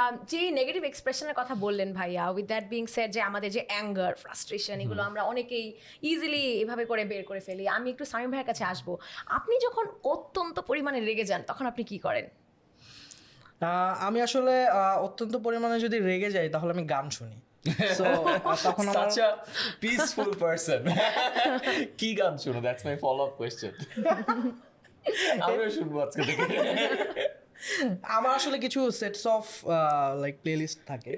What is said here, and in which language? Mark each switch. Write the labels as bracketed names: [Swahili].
[Bangla] যে নেগেটিভ এক্সপ্রেশনের কথা বললেন ভাইয়া, [English] with that being said [Bangla] যে আমাদের যে অ্যাঙ্গার, ফ্রাস্ট্রেশন, এগুলো আমরা অনেকেই ইজিলি এভাবে করে বের করে ফেলি। আমি একটু সামিম ভাইয়ের কাছে আসবো। আপনি যখন অত্যন্ত পরিমাণে রেগে যান তখন আপনি কি করেন? আমি আসলে অত্যন্ত পরিমাণে যদি রেগে যাই তাহলে আমি গান শুনি। তখন [English] such a peaceful person. [Bangla] কি গান শুনো? [English] That's my follow-up question. [Bangla] আমিও শুনবো আজকে থেকে। আমার আসলে কিছু সেটস অফ লাইক প্লেলিস্ট থাকে,